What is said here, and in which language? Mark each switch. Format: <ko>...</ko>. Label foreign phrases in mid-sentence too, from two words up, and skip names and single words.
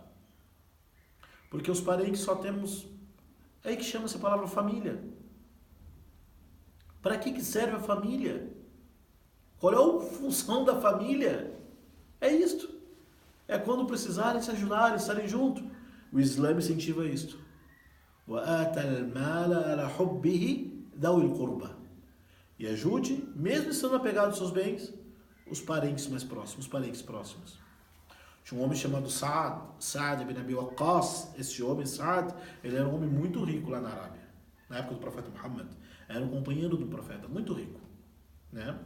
<pt>Porque os parentes só temos... É aí que chama essa palavra família. Para que serve a família? Qual é a função da família? É isto. É quando precisarem se ajudarem, estarem juntos. O Islã incentiva isto.</pt> <ar>وَآتَ الْمَالَ عَلَى حُبِّهِ ذَوِي الْقُرْبَى.</ar> <pt>E ajude, mesmo estando apegado aos seus bens, os parentes mais próximos, os parentes próximos. Tinha um homem chamado Sa'd ibn Abi Waqqas. Esse homem, Sa'd, ele era um homem muito rico lá na Arábia, na época do profeta Muhammad. Era um companheiro do profeta, muito rico, né?</pt>